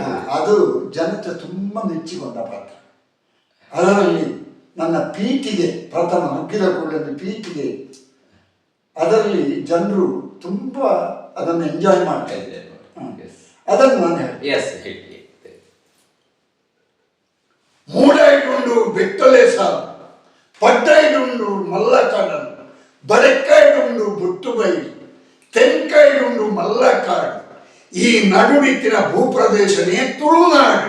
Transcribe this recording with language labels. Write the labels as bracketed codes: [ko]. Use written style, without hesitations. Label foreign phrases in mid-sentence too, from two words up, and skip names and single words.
[kn] ಅದು ಜನತೆ ತುಂಬ ಮೆಚ್ಚಿಕೊಂಡ ಪಾತ್ರ. ಅದರಲ್ಲಿ ನನ್ನ ಪೀಠಿಗೆ ಪ್ರಥಮ ನುಗ್ಗಿದ ಕೂಡಲೇ ಪೀಠಿಗೆ, ಅದರಲ್ಲಿ ಜನರು ತುಂಬ ಅದನ್ನು ಎಂಜಾಯ್ ಮಾಡ್ತಾ ಇದ್ದಾರೆ. ಅದನ್ನು ನಾನು ಹೇಳಿ, [tcy] ಮೂಡೈಡುಂಡು ಬೆಟ್ಟಲೆ ಸಾಲು, ಪಡ್ಡೈಡುಂಡು ಮಲ್ಲಕಾಡನ್ನು, ಬರೆಕ್ಕೈಡುಂಡು ಬುಟ್ಟುಬೈಲು, ತೆಂಕೈಡುಂಡು ಮಲ್ಲಕಾಡು, ಈ ನಡುವಿತ್ತಿನ ಭೂಪ್ರದೇಶನೇ ತುಳುನಾಡು.